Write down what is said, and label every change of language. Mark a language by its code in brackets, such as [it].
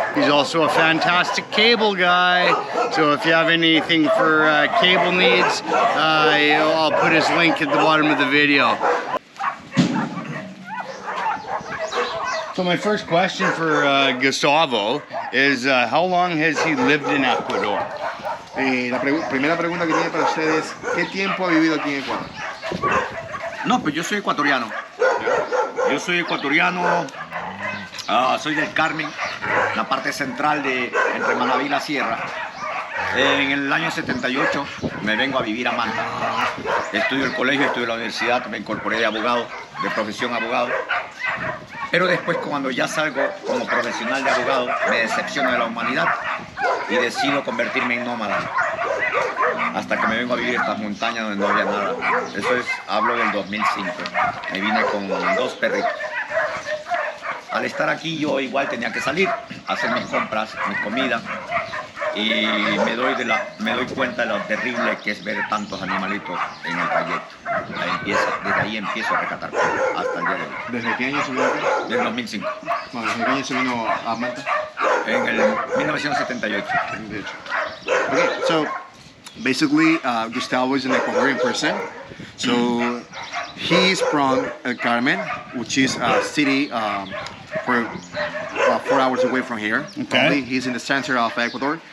[en] He's also a fantastic cable guy, so if you have anything for cable needs, I'll put his link at the bottom of the video. So my first question for Gustavo is, how long has he lived in Ecuador? [es] La primera pregunta que tiene para ustedes, ¿qué tiempo ha vivido aquí en Ecuador? No, pues yo soy ecuatoriano. Yo soy ecuatoriano, soy del Carmen, la parte central de entre Manaví y la Sierra. En el año 78 me vengo a vivir a Manta. Estudio el colegio, estudio la universidad, me incorporé de abogado, de profesión abogado. Pero después, cuando ya salgo como profesional de abogado, me decepciono de la humanidad y decido convertirme en nómada. Hasta que me vengo a vivir a estas montañas donde no había nada. Eso es, hablo del 2005. Me vine con 2 perritos. Al estar aquí yo igual tenía que salir, hacer mis compras, mis comidas. Y me doy cuenta de lo terrible que es ver tantos animalitos en el trayecto. Desde ahí empiezo a rescatar hasta el día de hoy. ¿Desde qué año se vino acá? Desde 2005. No, ¿desde qué año se vino a Manta? En el 1978. [en] Okay, so basically Gustavo is an Ecuadorian person. So he's from El Carmen, which is a city 4 hours away from here. Okay. Probably. He's in the center of Ecuador.